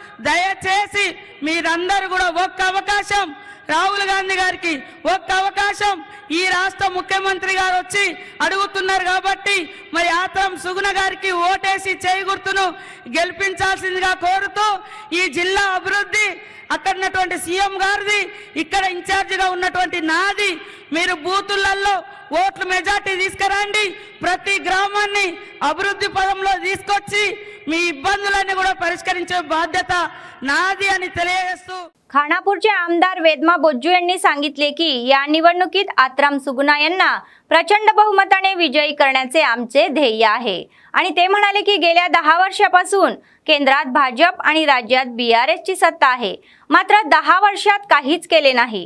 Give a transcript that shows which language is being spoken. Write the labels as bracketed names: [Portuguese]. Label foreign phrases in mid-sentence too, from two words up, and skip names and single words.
[Telugu] దయచేసి మీరందరూ కూడా ఒక్క అవకాశం రాహుల్ గాంధీ గారికి, ఒక్క అవకాశం ఈ రాష్ట్ర ముఖ్యమంత్రి గారు వచ్చి అడుగుతున్నారు కాబట్టి మరి ఆత్రం సుగుణ గారికి ఓటేసి చేయి గుర్తును గెలిపించాల్సిందిగా కోరుతూ ఈ జిల్లా అభివృద్ధి అక్కడ ఉన్నటువంటి సీఎం గారిది, ఇక్కడ ఇన్ఛార్జిగా ఉన్నటువంటి నాది। మీరు బూతులలో ఓట్ల మెజార్టీ తీసుకురండి, ప్రతి గ్రామాన్ని అభివృద్ధి పదంలో తీసుకొచ్చి మీ ఇబ్బందులన్నీ కూడా పరిష్కరించే బాధ్యత నాది అని తెలియజేస్తూ [Marathi] खानापूरचे आमदार वेदमा बोज्जू यांनी सांगितले की या निवडणुकीत आत्राम सुगुणा यांना प्रचंड बहुमताने विजयी करण्याचे आमचे ध्येय आहे आणि ते म्हणाले की गेल्या 10 वर्षापासून केंद्रात भाजप आणि राज्यात बीआरएस ची सत्ता आहे, मात्र 10 वर्षात काहीच केले नाही।